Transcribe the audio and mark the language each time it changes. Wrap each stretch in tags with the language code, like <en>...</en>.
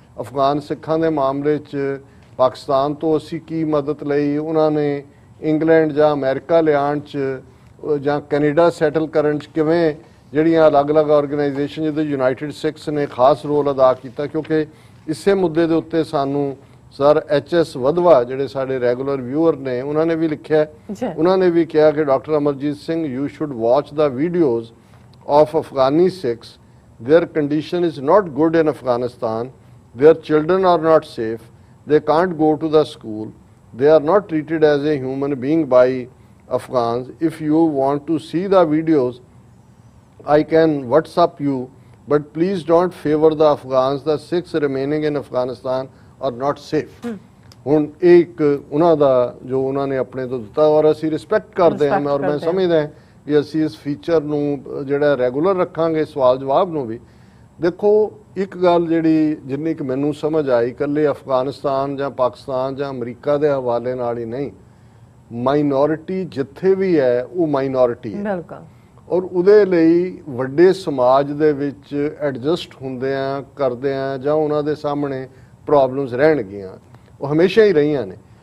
<pa>ਅਫਗਾਨ ਸਿੱਖਾਂ ਦੇ ਮਾਮਲੇ 'ਚ ਪਾਕਿਸਤਾਨ ਤੋਂ ਅਸੀਂ ਕੀ ਮਦਦ ਲਈ, ਉਹਨਾਂ ਨੇ ਇੰਗਲੈਂਡ ਜਾਂ ਅਮਰੀਕਾ ਲਿਆਉਣ 'ਚ ਜਾਂ ਕੈਨੇਡਾ ਸੈਟਲ ਕਰਨ 'ਚ ਕਿਵੇਂ ਜਿਹੜੀਆਂ ਅਲੱਗ-ਅਲੱਗ ਆਰਗੇਨਾਈਜੇਸ਼ਨ ਜਿਹਦੇ ਯੂਨਾਈਟਿਡ ਸਿਕਸ ਨੇ ਖਾਸ ਰੋਲ ਅਦਾ ਕੀਤਾ। ਕਿਉਂਕਿ ਇਸੇ ਮੁੱਦੇ ਦੇ ਉੱਤੇ ਸਾਨੂੰ ਸਰ HS ਵਧਵਾ ਜਿਹੜੇ ਸਾਡੇ ਰੈਗੂਲਰ ਵਿਊਅਰ ਨੇ ਉਹਨਾਂ ਨੇ ਵੀ ਲਿਖਿਆ। ਉਹਨਾਂ ਨੇ ਵੀ ਕਿਹਾ ਕਿ</pa> <en>Doctor Amarjeet Singh you should watch the videos of Afghani Sikhs, their condition is not good in Afghanistan, their children are not safe, they can't go to the school, they are not treated as a human being by Afghans. If you want to see the videos I can WhatsApp you, but please don't favor the Afghans. The Sikhs remaining in Afghanistan are not safe.</en> <pa>ਹੁਣ ਇੱਕ ਉਹਨਾਂ ਦਾ ਜੋ ਉਹਨਾਂ ਨੇ ਆਪਣੇ ਤੋਂ ਦਿੱਤਾ ਔਰ ਅਸੀਂ ਰਿਸਪੈਕਟ ਕਰਦੇ ਹਾਂ ਔਰ ਮੈਂ ਸਮਝਦਾ ਵੀ ਅਸੀਂ ਇਸ ਫੀਚਰ ਨੂੰ ਜਿਹੜਾ ਰੈਗੂਲਰ ਰੱਖਾਂਗੇ ਸਵਾਲ ਜਵਾਬ ਨੂੰ ਵੀ। ਦੇਖੋ ਇੱਕ ਗੱਲ ਜਿਹੜੀ ਜਿੰਨੀ ਕਿ ਮੈਨੂੰ ਸਮਝ ਆਈ ਇਕੱਲੇ ਅਫਗਾਨਿਸਤਾਨ ਜਾਂ ਪਾਕਿਸਤਾਨ ਜਾਂ ਅਮਰੀਕਾ ਦੇ ਹਵਾਲੇ ਨਾਲ ਹੀ ਨਹੀਂ, ਮਾਈਨੋਰਿਟੀ ਜਿੱਥੇ ਵੀ ਹੈ ਉਹ ਮਾਈਨੋਰਿਟੀ ਹੈ ਬਿਲਕੁਲ, ਔਰ ਉਹਦੇ ਲਈ ਵੱਡੇ ਸਮਾਜ ਦੇ ਵਿੱਚ ਐਡਜਸਟ ਹੁੰਦੇ ਆ ਕਰਦੇ ਆ ਜਾਂ ਉਹਨਾਂ ਦੇ ਸਾਹਮਣੇ ਪ੍ਰੋਬਲਮਸ ਰਹਿਣਗੀਆਂ, ਉਹ ਹਮੇਸ਼ਾ ਹੀ ਰਹੀਆਂ ਨੇ।</pa>